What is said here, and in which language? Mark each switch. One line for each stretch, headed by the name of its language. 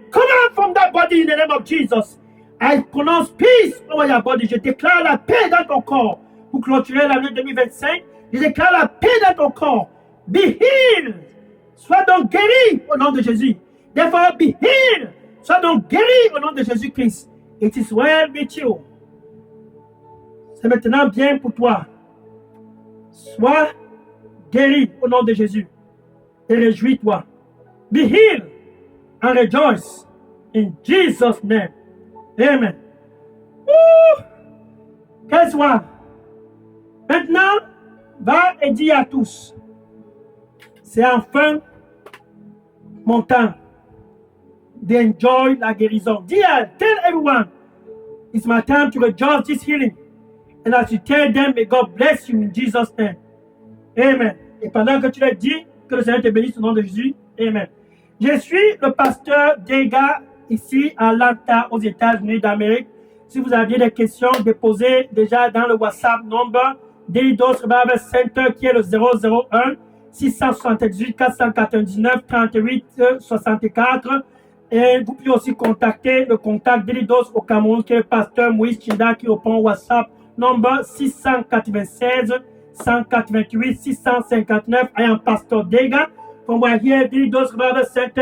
English: Come out from that body in the name of Jesus. I pronounce peace over your body.
French: Je déclare la paix dans ton corps. Pour clôturer l'année 2025, je déclare la paix dans ton corps.
English: Be healed.
French: Sois donc guéri au nom de Jésus.
English: Therefore, be healed.
French: Sois donc guéri au nom de Jésus-Christ.
English: It is well with you.
French: C'est maintenant bien pour toi. Sois guéri au nom de Jésus. Et réjouis-toi.
English: Be healed and rejoice in Jesus' name. Amen.
French: Quelle soit. Maintenant, va et dis à tous. C'est enfin mon temps d'enjoy la guérison.
English: Tell everyone, it's my time to rejoice this healing. And as you tell them, may God bless you in Jesus' name. Amen.
French: Et pendant que tu le dis, que le Seigneur te bénisse au nom de Jésus. Amen. Je suis le pasteur Dega ici à Atlanta, aux États-Unis d'Amérique. Si vous aviez des questions, déposez déjà dans le WhatsApp number Daily Dose Revival Center qui est le 001 678 499 38 64. Et vous pouvez aussi contacter le contact Daily Dose au Cameroun qui est le pasteur Moïse Chinda qui répond au WhatsApp number 696 188 659.
English: I am Pastor Dega from right here, Dilidos Revival Center.